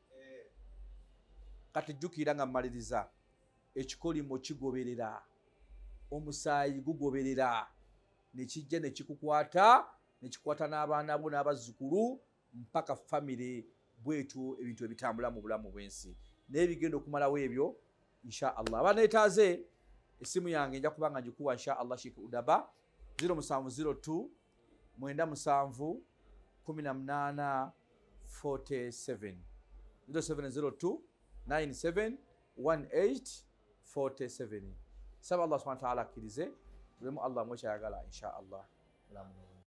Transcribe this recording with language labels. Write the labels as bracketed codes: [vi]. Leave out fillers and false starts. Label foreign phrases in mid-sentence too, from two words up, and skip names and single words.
[lg] Kati jjukira nga mmaliriza, ekikolimo kigoberera, omusaayi gugoberera, ne kijja ne kikukwata, ne kikwata n'abaana bo n'abazzukulu mpaka famire. Bwetyo ebintu ebitambula mu bulamu bw'ensi naye bigenda okumalawo ebyo [ar] إن شاء الله. [lg] Abaneetaaze essimu yange nja kuba nga ngikuwa [ar] إن شاء الله [lg] Sheikh Udaba 0702 97 18 47 0702 97 18 47. Saba Allah [ar] سبحانه وتعالى [lg] akkirize tulemu Allah mwekyayagala [ar] إن شاء الله.